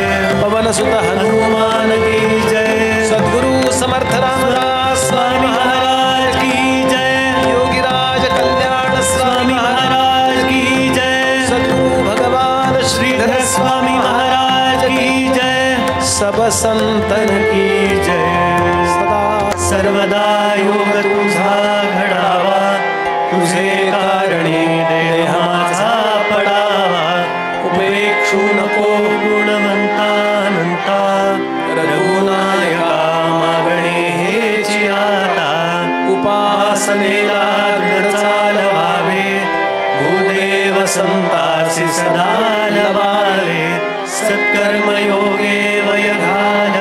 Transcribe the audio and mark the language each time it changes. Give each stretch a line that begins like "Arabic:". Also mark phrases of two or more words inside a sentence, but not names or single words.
Hindi: पवन सुत हनुमान की जय। सद्गुरु समर्थ रामदास स्वामी महाराज की जय। योगीराज कल्याण स्वामी महाराज की जय। सद्गुरु भगवान श्रीधर स्वामी महाराज की जय। सब संतन की जय।
Marathi: सदा सर्वदा योग तुझा घडावा, तुझे कारणी देह माझा पडावा। उपेक्षू नको गुणवंतानंता, रघुनायका मागणे हेची आता। उपासनेला घर चालवावे, भूदेव संतासी सदा लवावे। सत्कर्म योगे वयघा